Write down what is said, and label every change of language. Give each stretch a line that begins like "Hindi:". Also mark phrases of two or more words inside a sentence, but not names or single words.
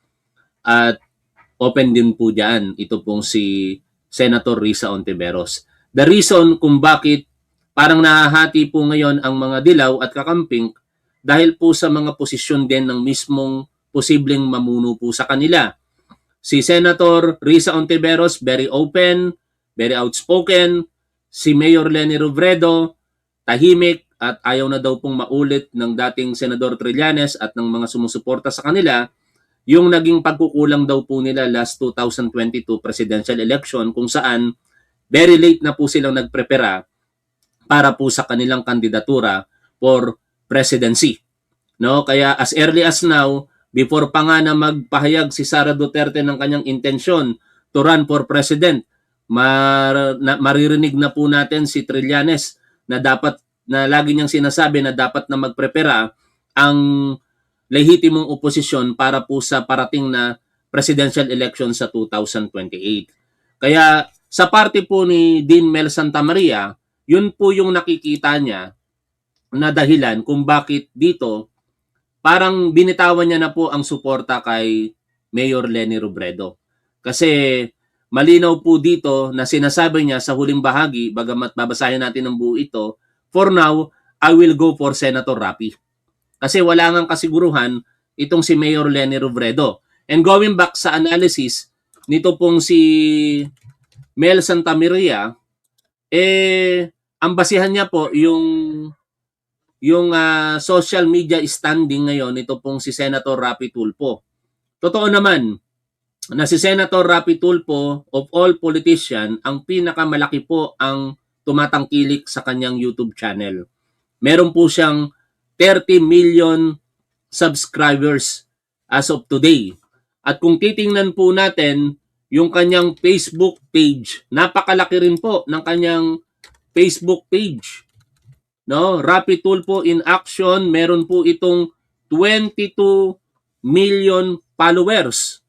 Filipino: At open din po dyan, ito pong si Senator Risa Ontiveros.
English: The reason
Filipino: kung bakit parang nahahati po ngayon ang mga dilaw at kakamping dahil po sa mga posisyon din ng mismong posibleng mamuno po sa kanila. Si Senator Risa Ontiveros,
English: very open, very outspoken.
Filipino: Si Mayor Leni Robredo, tahimik at ayaw na daw pong maulit ng dating Senador Trillanes at ng mga sumusuporta sa kanila yung naging pagkukulang daw po nila last 2022
English: presidential election
Filipino: kung saan
English: very late
Filipino: na po silang nagprepara para po sa kanilang kandidatura
English: for presidency.
Filipino: No, kaya
English: as early as now,
Filipino: before pa nga na magpahayag si Sara Duterte ng kanyang intensyon
English: to run for president,
Filipino: maririnig na po natin si Trillanes na lagi niyang sinasabi na dapat na magprepara ang lehitimong oposisyon para po sa parating na
English: presidential election
Filipino: sa 2028. Kaya sa parte po ni Dean Mel Santamaria, yun po yung nakikita niya na dahilan kung bakit dito parang binitawan niya na po ang suporta kay Mayor Leni Robredo. Kasi malinaw po dito na sinasabi niya sa huling bahagi, bagamat babasahin natin ang buo ito,
English: for now, I will go for Senator Rapi.
Filipino: Kasi wala ngang kasiguruhan itong si Mayor Leni Robredo.
English: And going back
Filipino: sa analysis, nito pong si Mel Santamaria, ang basihan niya po yung
English: social media standing
Filipino: ngayon, ito pong si Senator Rapi Tulfo. Totoo naman na si Senator Rapi Tulfo,
English: of all politician,
Filipino: ang pinakamalaki po ang tumatangkilik sa kanyang YouTube channel. Meron po siyang
English: 30 million subscribers as of today.
Filipino: At kung titingnan po natin yung kanyang Facebook page, napakalaki rin po ng kanyang Facebook page. No, Rapi Tulfo in action, meron po itong 22
English: million followers.